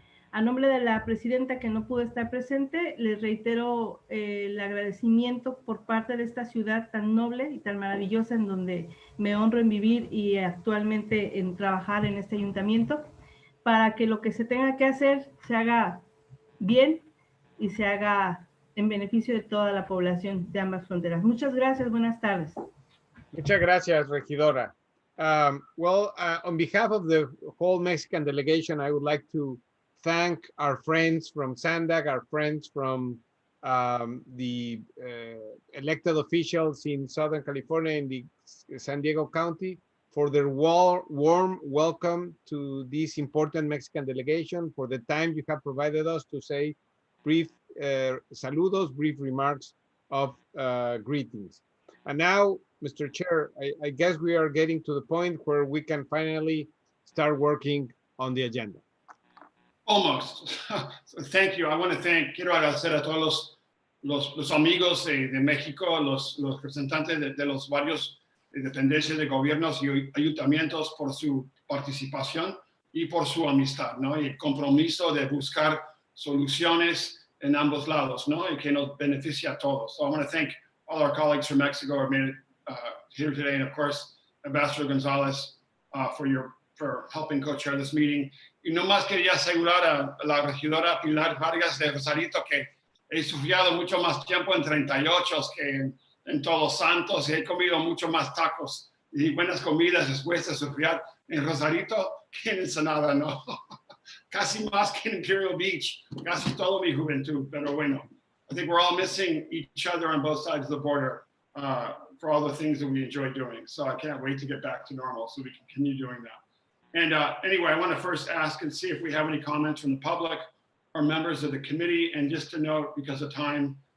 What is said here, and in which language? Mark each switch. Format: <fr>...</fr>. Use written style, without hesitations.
<es>A nombre de la presidenta, que no pudo estar presente, les reitero el agradecimiento por parte de esta ciudad tan noble y tan maravillosa, en donde me honro en vivir y actualmente en trabajar en este ayuntamiento, para que lo que se tenga que hacer se haga bien y se haga en beneficio de toda la población de ambas fronteras. Muchas gracias, buenas tardes. Muchas gracias, regidora.</es> <en>On behalf of the whole Mexican delegation, I would like to thank our friends from SANDAG, our friends from the elected officials in Southern California, in the San Diego County, for their warm welcome to this important Mexican delegation, for the time you have provided us to say brief saludos, brief remarks of greetings. And now, Mr. Chair, I guess we are getting to the point where we can finally start working on the agenda. Almost. Thank you. I want to</en> <es>quiero agradecer a todos los amigos de México, los representantes de los varios dependencias de gobiernos y ayuntamientos por su participación y por su amistad, ¿no? Y el compromiso de buscar soluciones en ambos lados, ¿no? Y que nos beneficie a todos.</es> <en>So I want to thank all our colleagues from Mexico who are made here today, and of course, Ambassador Gonzalez for helping co-chair this meeting.</en> <es>Y nomás quería asegurar a la regidora Pilar Vargas de Rosarito que he sufrido mucho más tiempo en 38 que en Todos Santos, y he comido mucho más tacos y buenas comidas después de sufrir en Rosarito que en Ensenada, ¿no? Casi más que en Imperial Beach, casi toda mi juventud, pero bueno.</es> <en>I think we're all missing each other on both sides of the border for all the things that we enjoy doing. So I can't wait to get back to normal so we can continue doing that. And anyway, I want to first ask and see if we have any comments from the public or members of the committee. And just to note, because of time,</en>